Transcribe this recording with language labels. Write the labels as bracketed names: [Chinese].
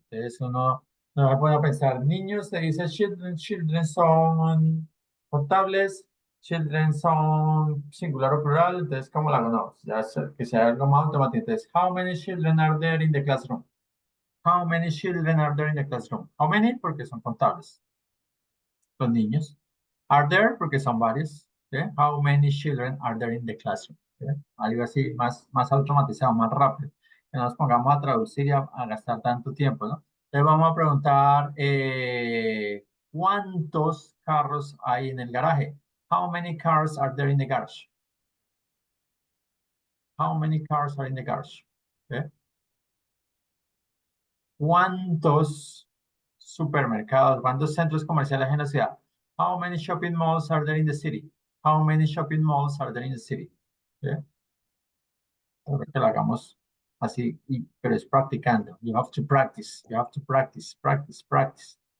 [Spanish] Entonces uno no va a poder pensar, niños, se dice children son contables, children son singular o plural, entonces ¿cómo la hago? No, ya que sea algo más automático. [English] Entonces, how many children are there in the classroom? How many children are there in the classroom? [Spanish] How many? Porque son contables. Los niños. Are there? Porque son varios. ¿Sí? [English] How many children are there in the classroom? [Spanish] ¿Sí? Algo así, más automatizado, más rápido. Que no nos pongamos a traducir y a gastar tanto tiempo, ¿no? Entonces vamos a preguntar, ¿cuántos carros hay en el garaje? [English] How many cars are there in the garage? How many cars are in the garage? [Spanish] ¿Sí? ¿Cuántos supermercados, cuántos centros comerciales hay en la ciudad? [English] How many shopping malls are there in the city? How many shopping malls are there in the city? [Spanish] ¿Sí? Espero que lo hagamos así, pero es practicando. [English] You have to practice, you have to practice, practice, practice.